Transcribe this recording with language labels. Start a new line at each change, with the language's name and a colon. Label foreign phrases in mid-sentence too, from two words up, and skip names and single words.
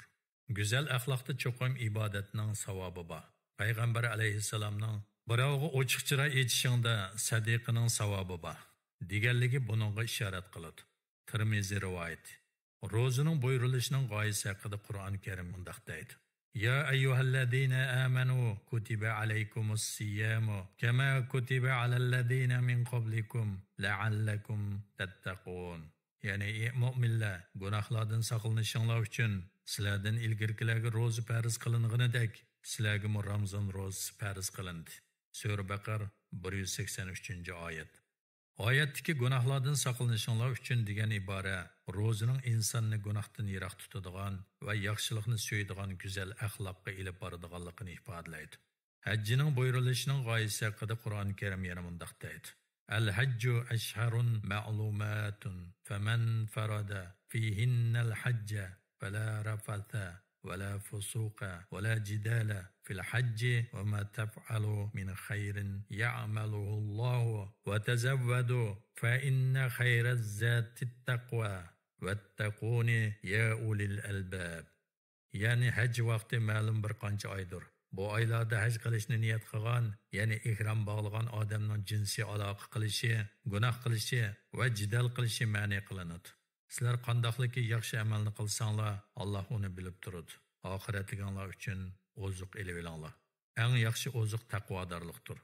Uzbek: Go'zal axloqda cho'qim ibodatning savobi bor. Payg'ambar alayhissalomning birovga ochiqchira aytishingda sadiqaning savobi bor deganligi buningga ishorat qiladi. Tirmizi rivoyati. Ro'zaning buyurilishining g'oyasi haqida Qur'oni Karim mundaq deydi:
Arabic: "يا أيها الذين آمنوا كتب عليكم الصيام كما كتب على الذين من قبلكم لعلكم تتقون."
Uzbek: Ya'ni mu'minlar, gunohlardan saqlanishinglar uchun sizlardan ilgirkilarga ro'za farz qilinganidek sizlarga Ramazon ro'zasi farz qilindi. Sura Baqara 183-oyat. Oyatdagi gunohlardan saqlanishinglar uchun degan ibora ro'zaning insonni gunohdan yiroq tutadigan va yaxshilikni so'yadigan go'zal axloqqa ilib boradiganligini ifodalaydi. Hajjining buyurilishining g'oyasi haqida Qur'oni Karim yana mundaq deydi:
Arabic: "الحج أشهر معلومات فمن فرض فيهن الحج فلا رفث ولا فسوق ولا جدال في الحج وما تفعلوا من خير يعمله الله وتزودوا فإن خير الزاد التقوى واتقون يا أولي الألباب."
Uzbek: Yani hac vaqti ma'lum bir qancha oydir. Bu oylarda haj qilishni niyat qilgan, ya'ni ihrom bog'lagan odamning jinsiy aloqa qilishi, gunoh qilishi va jidal qilishi ma'ni qilinadi. Sizlar qandoqligi yaxshi amalni qilsanglar, Alloh uni bilib turadi. Oxiratliginglar uchun oziq elib olinglar. Eng yaxshi oziq taqvodorlikdir.